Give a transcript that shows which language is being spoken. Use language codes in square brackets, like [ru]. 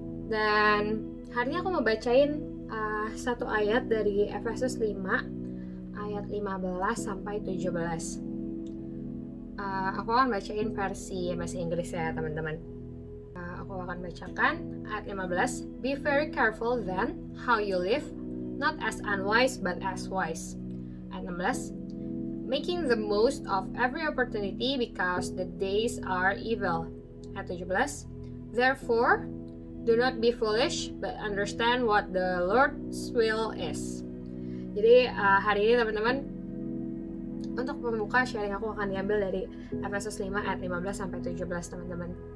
[id] Dan hari ini aku mau bacain satu ayat dari Efesus 5 ayat 15 sampai 17. Aku akan bacain versi bahasa Inggris ya teman-teman. Aku akan bacakan ayat 15. [en] Be very careful then how you live, not as unwise but as wise. [id] Ayat 16. [en] Making the most of every opportunity because the days are evil. [id] Ayat 17. [en] Therefore, do not be foolish, but understand what the Lord's will is. [id] Jadi hari ini teman-teman, untuk pembuka sharing aku akan diambil dari Efesus 5 ayat 15 sampai 17 teman-teman.